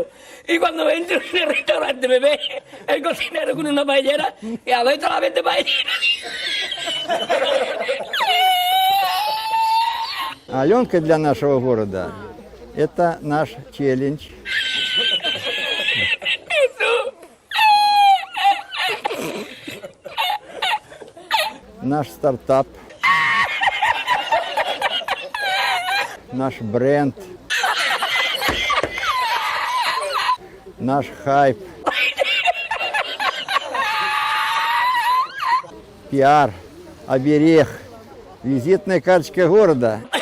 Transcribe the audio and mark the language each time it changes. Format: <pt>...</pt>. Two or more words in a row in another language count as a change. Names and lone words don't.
<es>Y cuando entro en el restaurante me ve el cocinero con una paellera y a ver la vende paellera.</es> <ru>Аленка для нашего города – это наш челлендж. Наш стартап, наш бренд, наш хайп, пиар, оберег, визитная карточка города.</ru>